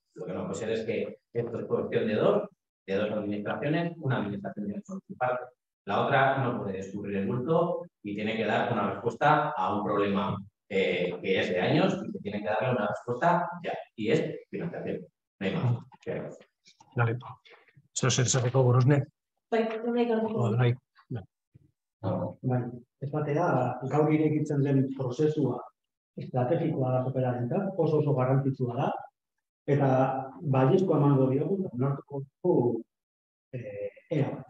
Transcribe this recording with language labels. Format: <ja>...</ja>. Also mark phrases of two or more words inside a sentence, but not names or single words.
<es>Lo que no puede ser es que esto es cuestión de dos administraciones, una administración tiene que participar, la otra no puede descubrir el bulto y tiene que dar una respuesta a un problema que es de años y que tiene que darle una respuesta ya, y es financiación. No hay más. Vale.</es> <eu>Zer esateko Gorosne? Bai, ez batera, gaur irekitzen den prozesua estrategikoa da operarentzat, oso garrantzitsua da, eta baiezkoa emango diogu, onartuko dugu ea bat.</eu>